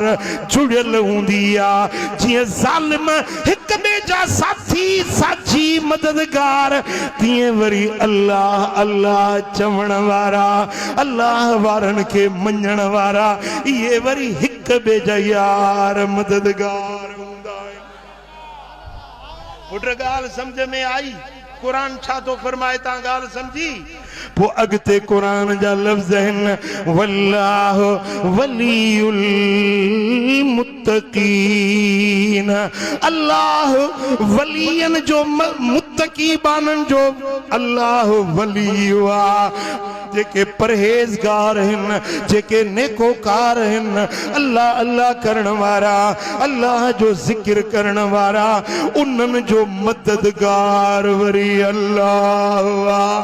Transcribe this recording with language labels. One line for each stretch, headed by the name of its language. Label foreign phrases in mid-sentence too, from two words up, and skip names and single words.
Sindhi: जुड़ियल हूंदी आहे जीअं ज़ालिम हिक ॿिए जा साथी साझी मददगार तीअं वरी अल्लाह अल्लाह चवण वारा अल्लाह वारन के मञण वारा ये वरी हिक ॿिए जा यार मददगार हूंदा आहिनि पुट ॻाल्हि समझ में आई कुरान छा तो फरमाए ता ॻाल्हि समझी पो अगते कुरान जा लफ्ज़ आहिनि
Arabic: والله ولي
Sindhi: मुत्तकीन अल्लाह वलियन जो मुत्तकी बानन जो अल्लाह वली हुआ जेके परहेज़गार आहिनि जेके नेकोकार आहिनि अल्लाह अल्लाह करण वारा अल्लाह जो ज़िक्र करण वारा उन्हनि जो मददगार वरी अल्लाह हुआ